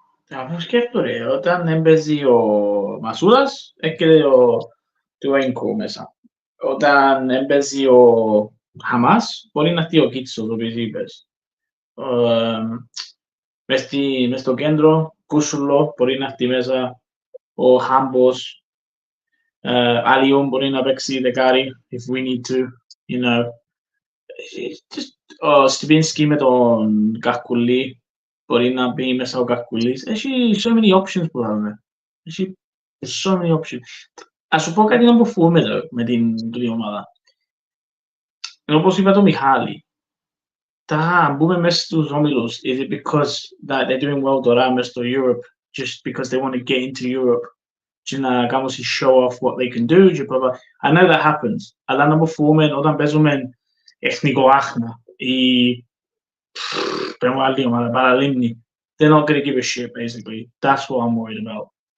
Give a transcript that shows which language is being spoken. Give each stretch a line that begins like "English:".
Greek: Αφού σκέφτομαι, όταν έμπαιζε ο Μασούδας, έκαινε το Ένκο μέσα. Όταν έμπαιζε ο Χαμάς, μπορεί να έρθει ο Κίτσος, όπως είπες. Μες στο κέντρο, Κούσουλο, μπορεί να έρθει μέσα ο Χάμπος. Άλλιον μπορεί να παίξει δεκάρι,
English: if we need to, you know.
Greek: Ο Στιβίνσκι με τον Καρκουλή, μπορεί να μπει μέσα ο Καρκουλής. Έχει
English: so many options
Greek: που έχουμε. Έχει so many options. Ας σου πω κάτι να αποφύγουμε με την ομάδα. Όπως είπα το Μιχάλη, τα μπούμε μέσα στους όμιλους,
English: is it because that they're doing well
Greek: τώρα μέσα στο
English: Europe, just because they want to get into Europe,
Greek: και να κάνουν
English: show off what they can do, και blah, blah. I know that happens,
Greek: αλλά να αποφύγουμε όταν παίζουμε εθνικό άχνα ή παίρνουμε άλλη ομάδα, παραλίμνη.
English: They're not going to give a shit, basically. That's what I'm worried about.